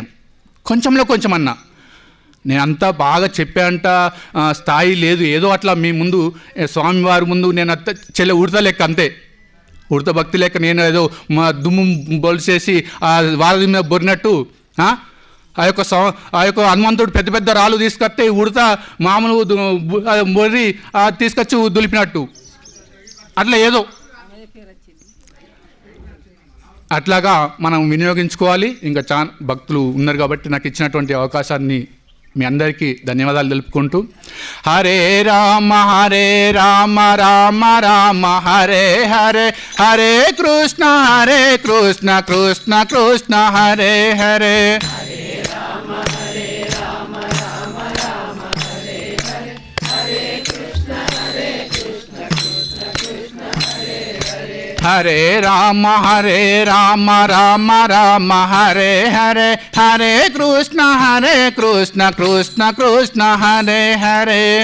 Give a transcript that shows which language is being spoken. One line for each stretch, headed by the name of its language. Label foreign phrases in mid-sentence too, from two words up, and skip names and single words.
Telugu: కొంచెంలో కొంచెమన్నా, నేను అంతా బాగా చెప్పేంత స్థాయి లేదు, ఏదో అట్లా మీ ముందు స్వామివారి ముందు నేను అంత ఉడత లెక్క, అంతే ఉడత భక్తి లెక్క నేను ఏదో మా దుమ్ము బొలిసేసి వారధి మీద బొరినట్టు ఆ యొక్క హనుమంతుడు పెద్ద పెద్ద రాళ్ళు తీసుకొస్తే ఉడత మామూలు బొర్రి తీసుకొచ్చి దులిపినట్టు అట్లా ఏదో అట్లాగా మనం వినియోగించుకోవాలి. ఇంకా చాలా భక్తులు ఉన్నారు కాబట్టి నాకు ఇచ్చినటువంటి అవకాశాన్ని మీ అందరికీ ధన్యవాదాలు తెలుపుకుంటూ,
Sanskrit: హరే రామ రామ రామ హరే హరే, హరే కృష్ణ కృష్ణ కృష్ణ హరే హరే. హరే రామ రామ రామ హరే హరే, హరే కృష్ణ కృష్ణ కృష్ణ హరే హరే.